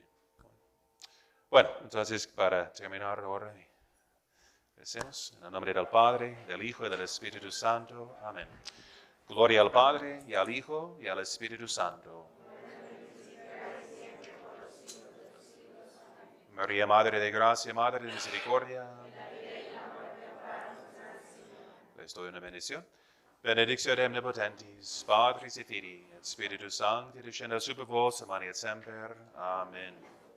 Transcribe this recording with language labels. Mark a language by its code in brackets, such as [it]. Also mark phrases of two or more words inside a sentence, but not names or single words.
[es] Bueno, entonces para terminar ahora, recemos en el nombre del Padre, del Hijo y del Espíritu Santo. Amén. Gloria al Padre, y al Hijo, y al Espíritu Santo. María, Madre de Gracia, Madre de Misericordia. Les doy una bendición. [la] Benedictio omnipotentis, Patris et Filii, et Spiritus Sancti, descenda super vos, et semper. Amen.